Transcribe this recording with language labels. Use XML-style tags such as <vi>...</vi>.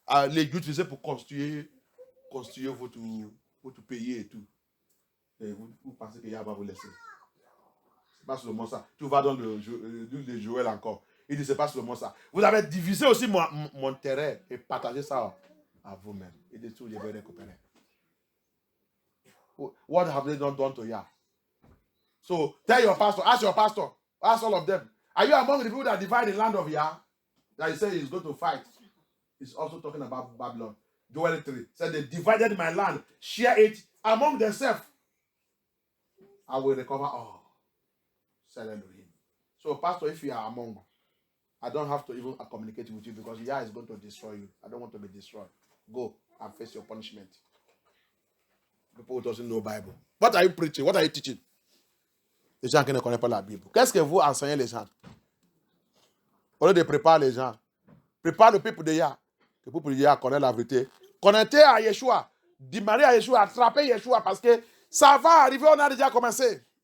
<fr>Les utiliser pour construire votre pays et tout. Et vous pensez que Yah va vous laisser. C'est pas seulement ça. Tu vas dans le Joël encore. Il dit, c'est pas seulement ça. Vous avez divisé aussi mon terrain et partagé ça à vous-même. Et de tout, je vais récupérer.</fr> <en>What have they done to Yah? So, tell your pastor, ask all of them. Are you among the people that divide the land of Yah? That he said he's going to fight. He's also talking about Babylon. Joel 3 said they divided my land, share it among themselves. I will recover all. Said Elohim. So, pastor, if you are among, I don't have to even communicate with you because Yah is going to destroy you. I don't want to be destroyed. Go and face your punishment. People who doesn't know Bible. What are you preaching? What are you teaching?</en> <fr>Les gens qui ne connaissent pas la Bible. Qu'est-ce que vous enseignez les gens? Au lieu de préparer les gens, prépare le peuple de Yah. Le peuple de Yah connaît la vérité. Connectez à Yeshua. Démarrez à Yeshua. Attrapez Yeshua parce que ça va arriver. On a déjà commencé.</fr>